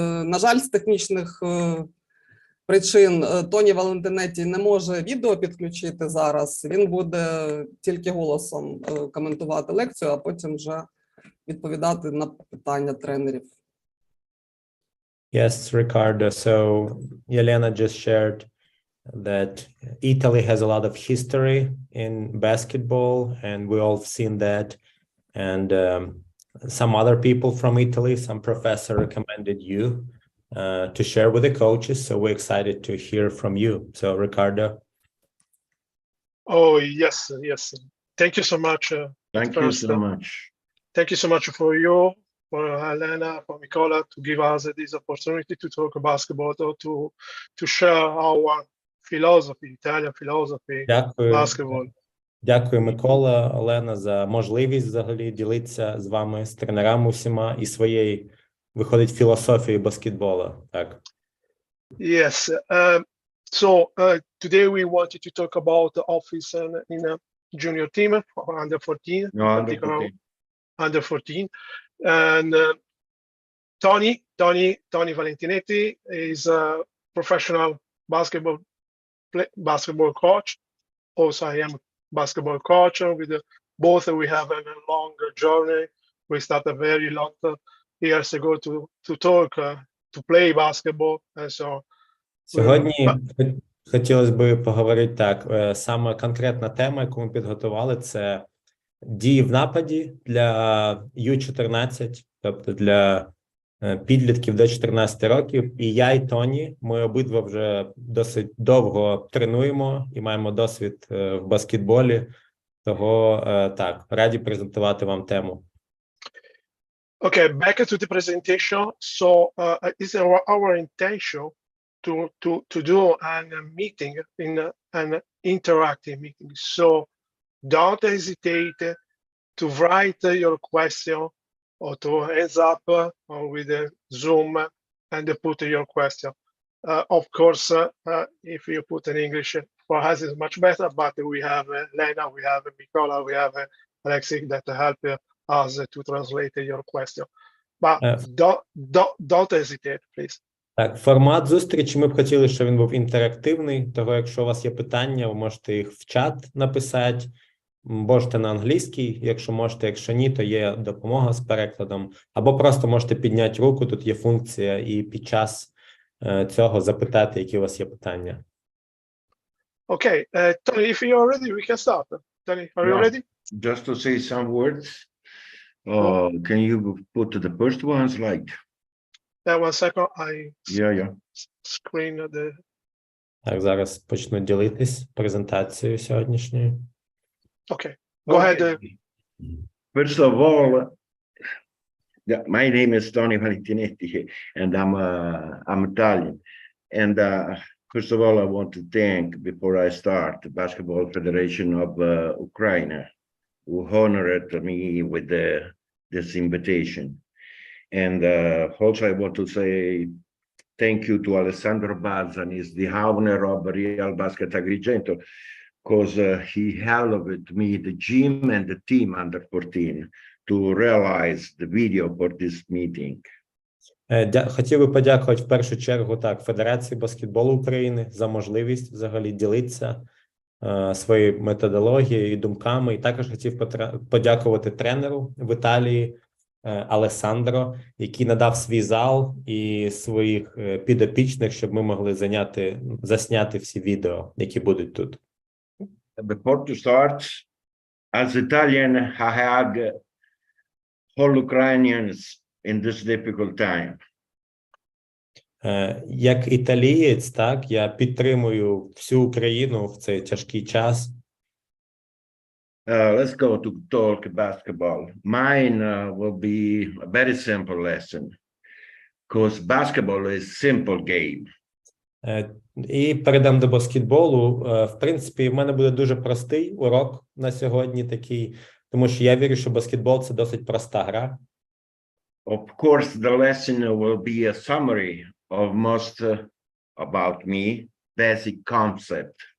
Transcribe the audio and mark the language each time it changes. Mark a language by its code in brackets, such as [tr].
[uk] На жаль, з технічних причин Тоні Валентинетті не може відео підключити зараз. Він буде тільки голосом коментувати лекцію, а потім вже відповідати на питання тренерів. [en] Yes, Ricardo. So Yelena just shared that Italy has a lot of history in basketball, and we all seen that. And some other people from Italy, some professor recommended you to share with the coaches. So we're excited to hear from you. So Ricardo. Oh, yes. Thank you so much. Thank you so much. Thank you so much for you, for Helena, for Mikola, to give us this opportunity to talk basketball, to share our philosophy, Italian philosophy, basketball. [uk] Дякую, Микола, Олена, за можливість взагалі ділитися з вами, з тренерами усіма і своєї, виходить, філософії баскетболу. Так. [en] Yes. So today we wanted to talk about the office in a junior team, under 14. No, under 14. Under 14. And Tony Valentinetti is a professional basketball coach. Also, I am a basketball coach. With both, we have a long journey. We started very long years ago to talk, to play basketball, and so. [uk] Сьогодні хотілося б поговорити так. Саме конкретна тема, яку ми підготували, це дії в нападі для Ю-14, тобто для підлітків до 14 років. І я, і Тоні, ми обидва вже досить довго тренуємо і маємо досвід в баскетболі. Того, так, раді презентувати вам тему. [en] Okay, back to the presentation. So it's our intention to do a meeting, an interactive meeting. So don't hesitate to write your question or to hands up or with the Zoom and put your question. Of course, if you put in English, for us is much better, but we have Lena, we have Mikola, we have Alexei that help us to translate your question. But don't hesitate, please. [uk] Так, формат зустрічі ми б хотіли, щоб він був інтерактивний, того якщо у вас є питання, ви можете їх в чат написати, можете на англійській, якщо можете, якщо ні, то є допомога з перекладом, або просто можете підняти руку, тут є функція, і під час цього запитати, які у вас є питання. [en] Okay, Tony, if you're ready, we can start. Tony, are you ready? Just to say some words, can you put the first one slide? Yeah, 1 second, I Yeah. screen the... [uk] Так, зараз почну ділитись презентацією сьогоднішньою. [en] Okay, go ahead. First of all, my name is Tony Valentinetti, and I'm Italian. And first of all, I want to thank, before I start, the Basketball Federation of Ukraine, who honored me with this invitation. And also, I want to say thank you to Alessandro Balzan, he's the owner of Real Basket Agrigento, because he helped me, the gym and the team under 14, to realize the video for this meeting. [uk] Хотів би подякувати в першу чергу так Федерації баскетболу України за можливість взагалі ділитися своєю методологією і думками. І також хотів подякувати тренеру в Італії Алессандро, який надав свій зал і своїх підопічних, щоб ми могли засняти всі відео, які будуть тут. [en] Before to start, as Italian, I had all Ukrainians in this difficult time. [uk] Як італієць, так, я підтримую всю Україну в цей тяжкий час. [en] Let's go to talk basketball. Mine will be a very simple lesson, because basketball is a simple game. [uk] І перейдемо до баскетболу. В принципі, в мене буде дуже простий урок на сьогодні такий, тому що я вірю, що баскетбол – це досить проста гра. [en] Of course, the lesson will be a summary of most about me, basic concept.